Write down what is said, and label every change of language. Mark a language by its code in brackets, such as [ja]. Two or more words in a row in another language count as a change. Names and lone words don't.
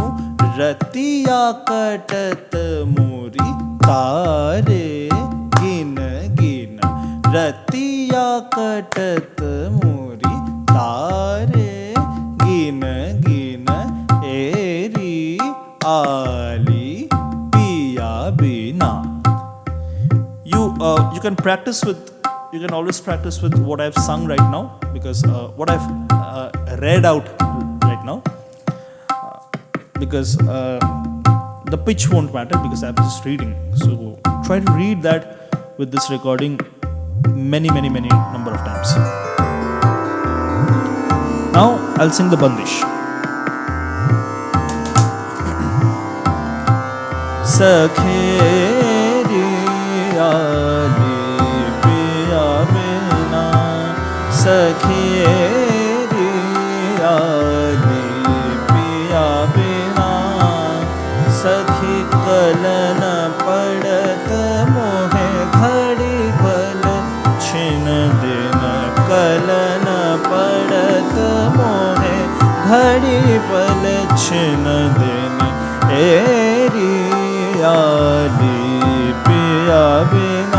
[hi] रतिया कटत मोरी तारे गिन गिन. रतिया कटत मोरी तारे गिन गिन. एरी आली पिया बिना. [en] You can practice with, you can always practice with what I've sung right now, because what I've read out right now, because the pitch won't matter because I'm just reading. So try to read that with this recording many number of times. Now I'll sing the Bandish. [hi] सखेरी आली पिया बिना. सखेरी आली पिया बिना. सखी कलन पड़त मोहे घड़ी पल छिन दिन. कलन पड़त मोहे घड़ी पल छिन दिन. एरी आली पिया बिना.